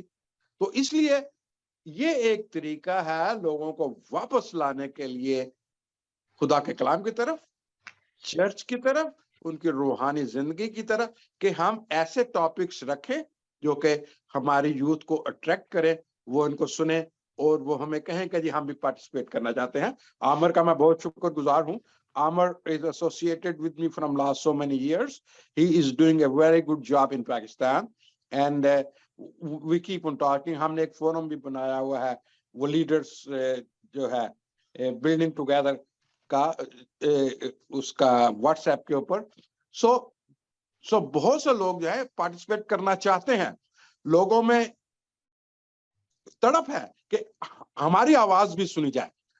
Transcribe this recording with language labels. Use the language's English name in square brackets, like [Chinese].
[Hindi] तो इसलिए ये एक तरीका है लोगों को वापस लाने के लिए खुदा के कलाम की तरफ, चर्च की तरफ, उनकी रूहानी जिंदगी की तरफ, कि हम ऐसे टॉपिक्स रखें जो कि हमारी यूथ को अट्रैक्ट करें, वो इनको सुने और वो हमें कहें कि जी हम भी पार्टिसिपेट करना चाहते हैं। आमिर का मैं बहुत शुक्रगुजार हूँ। [English] Amar is associated with me from last so many years. He is doing a very good job in Pakistan, and we keep on talking. [Hindi] हमने एक फोरम भी बनाया हुआ है, वो लीडर्स जो है बिल्डिंग टुगेदर का, उसका व्हाट्सएप के ऊपर। सो बहुत से लोग जो है पार्टिसिपेट करना चाहते हैं। लोगों में तड़प है कि हमारी आवाज भी सुनी जाए।